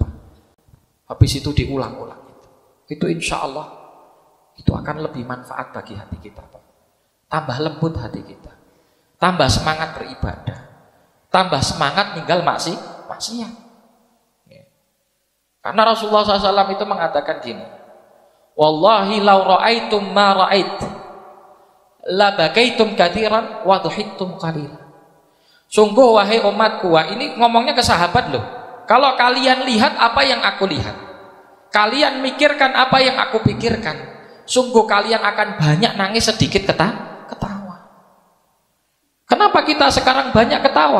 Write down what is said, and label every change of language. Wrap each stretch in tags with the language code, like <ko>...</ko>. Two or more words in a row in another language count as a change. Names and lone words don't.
<id>Habis itu diulang-ulang. Itu</id> <ar>إن شاء الله</ar> <id>itu akan lebih manfaat bagi hati kita, Pak. Tambah lembut hati kita, tambah semangat beribadah, tambah semangat ninggal maksiat. Karena Rasulullah SAW itu mengatakan gini,</id> <ar>والله لو رأيتم ما رأيت لبكيتم كثيرا وضحكتم قليلا.</ar> <id>Sungguh wahai umatku, ini ngomongnya ke sahabat loh. Kalau kalian lihat apa yang aku lihat, kalian mikirkan apa yang aku pikirkan, sungguh kalian akan banyak nangis, sedikit ketawa. Kenapa kita sekarang banyak ketawa?</id>